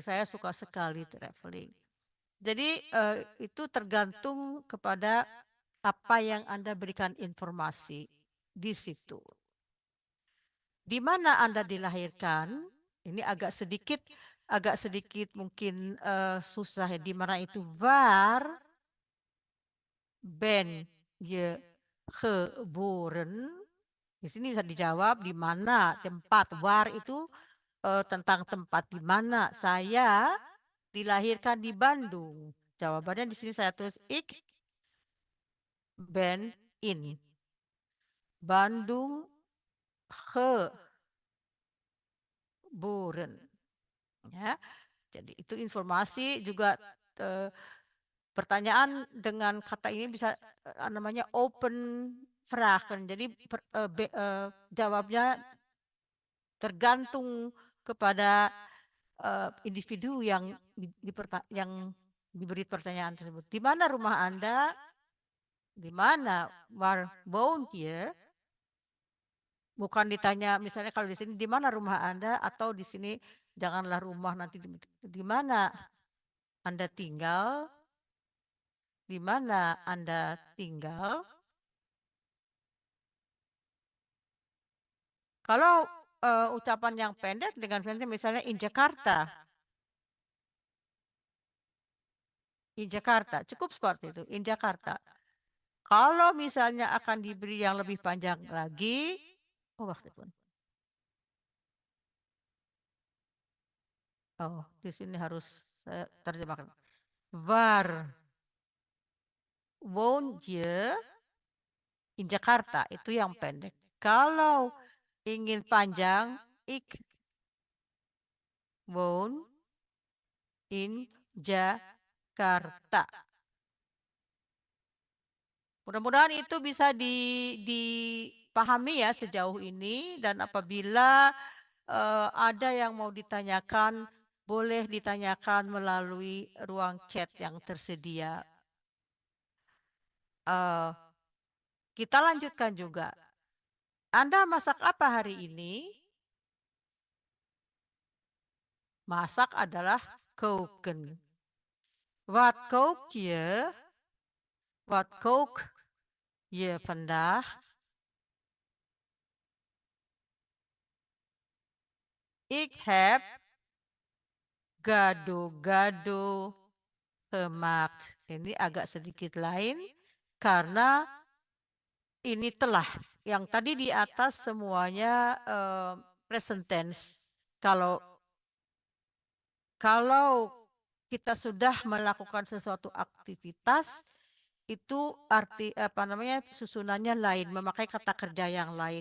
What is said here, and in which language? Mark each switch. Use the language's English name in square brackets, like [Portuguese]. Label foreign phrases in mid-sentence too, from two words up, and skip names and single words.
[Indonesian] Saya suka sekali traveling. Jadi itu tergantung kepada apa yang Anda berikan informasi di situ. Di mana Anda dilahirkan? Ini agak sedikit mungkin susah ya. Di mana itu? [Dutch] Waar ben je geboren? [Indonesian] Di sini bisa dijawab di mana tempat. Waar itu tentang tempat di mana. Saya dilahirkan di Bandung. Jawabannya di sini saya tulis [Dutch] ik ben in Bandung geboren. [Indonesian] Ya, jadi itu informasi juga pertanyaan dengan kata ini bisa namanya [Dutch] open vragen. [Indonesian] Jadi jawabnya tergantung kepada individu yang diberi pertanyaan tersebut. Di mana rumah Anda? Di mana? [Dutch] Waar woont je? [Indonesian] Bukan ditanya misalnya kalau di sini di mana rumah Anda, atau di sini janganlah rumah, nanti di mana Anda tinggal? Di mana Anda tinggal? Kalau ucapan yang pendek dengan misalnya in Jakarta. In Jakarta, cukup seperti itu, in Jakarta. Kalau misalnya akan diberi yang lebih panjang lagi, waktu pun. Oh, di sini harus saya terjemahkan. [Dutch] Waar woon je? [Indonesian] In Jakarta, itu yang pendek. Kalau ingin panjang, [Dutch] ik woon in Jakarta. [Indonesian] Mudah-mudahan itu bisa dipahami ya sejauh ini, dan apabila ada yang mau ditanyakan, boleh ditanyakan melalui ruang chat yang tersedia. Kita lanjutkan juga. Anda masak apa hari ini? Masak adalah koken. [Dutch] Wat kook je? Wat kook je vandaag? Ik heb gado-gado gemaakt. [Indonesian] Ini agak sedikit lain karena ini telah. Yang tadi di atas semuanya [English] present tense. [Indonesian] Kalau kita sudah melakukan sesuatu aktivitas, itu arti susunannya lain, memakai kata kerja yang lain.